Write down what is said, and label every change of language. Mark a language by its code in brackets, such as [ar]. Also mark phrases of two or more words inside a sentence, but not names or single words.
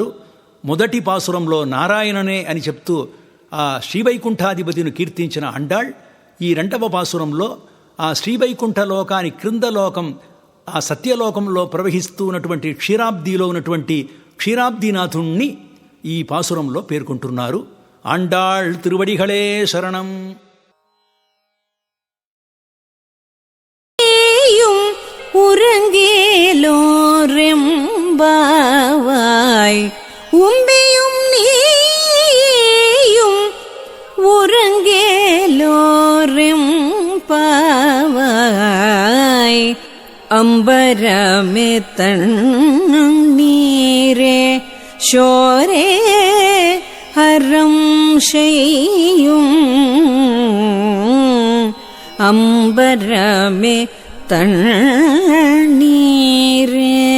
[te] మొదటి పాసురంలో నారాయణనే అని చెప్తూ ఆ శ్రీవైకుంఠాధిపతిని కీర్తించిన ఆండాళ్ ఈ 2వ పాసురంలో ఆ శ్రీవైకుంఠ లోకాని క్రింద లోకం, ఆ సత్యలోకంలో ప్రవహిస్తూ ఉన్నటువంటి క్షీరాబ్దిలో ఉన్నటువంటి క్షీరాబ్దినాథుణ్ణి ఈ పాసురంలో పేర్కొంటున్నారు. ఆండాళ్ తిరువడిகளே శరణం. [ta] உறங்கேலோரெம்பாவாய் உம்பியும் நீயும் உறங்கேலோரெம்பாவாய் அம்பரமே தண்ணீரே ஷோரே ஹரம் செய்யும் அம்பரமே தண்ணீரே.